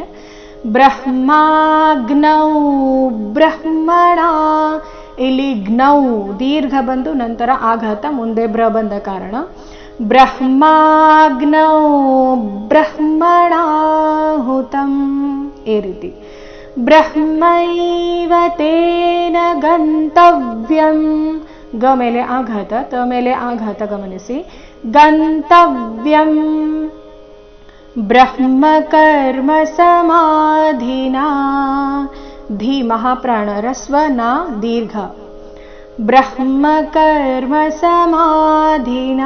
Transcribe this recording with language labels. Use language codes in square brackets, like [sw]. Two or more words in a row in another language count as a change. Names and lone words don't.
[sa] ಬ್ರಹ್ಮಾಗ್ನೌ ಬ್ರಹ್ಮಣ. [kn] ಇಲ್ಲಿ ಜ್ಞೌ ದೀರ್ಘ ಬಂದು ನಂತರ ಆಘಾತ ಮುಂದೆ ಬ್ರ ಬಂದ ಕಾರಣ [sa] ಬ್ರಹ್ಮಾಗ್ನೌ ಬ್ರಹ್ಮಣಾಹುತಂ [kn] ಈ ರೀತಿ. [sa] ಬ್ರಹ್ಮೈವ ತೇನ ಗಂತವ್ಯಂ. [kn] ಗ ಮೇಲೆ ಆಘಾತ, ತ ಮೇಲೆ ಆಘಾತ ಗಮನಿಸಿ. [sa] ಗಂತವ್ಯಂ ಬ್ರಹ್ಮಕರ್ಮ ಸಮಾಧಿನಾ. [kn] ಧಿ ಮಹಾಪ್ರಾಣ ರಸ್ವ ನಾ ದೀರ್ಘ. [sa] ಬ್ರಹ್ಮಕರ್ಮ ಸಮಾಧಿನಾ.